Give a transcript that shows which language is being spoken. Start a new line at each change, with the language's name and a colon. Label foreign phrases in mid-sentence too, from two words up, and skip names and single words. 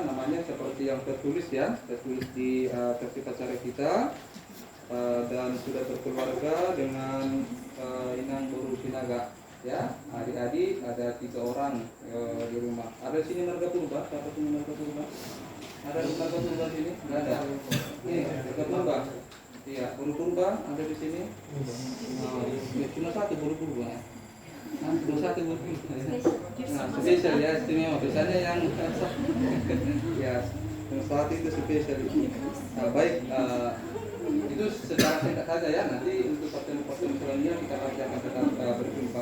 Indonesian: Namanya seperti yang tertulis ya, tertulis di versi pacara kita. Dan sudah berkeluarga dengan Inang Boru Sinaga. Ya, adik-adik ada 3 orang di rumah. Ada di sini marga purba? Siapa punya marga purba? Ada di marga purba sini? Nggak ada. Nih, marga purba. Iya, Boru purba ada di sini. Ya, cuma 1 Boru purba. Cuma 1 Boru purba. Nah, spesial ya, istimewa. Biasanya yang ya, yang saat itu spesial itu. Baik. Itu secara singkat saja ya, nanti untuk pertemuan selanjutnya kita pasti akan tetap berjumpa.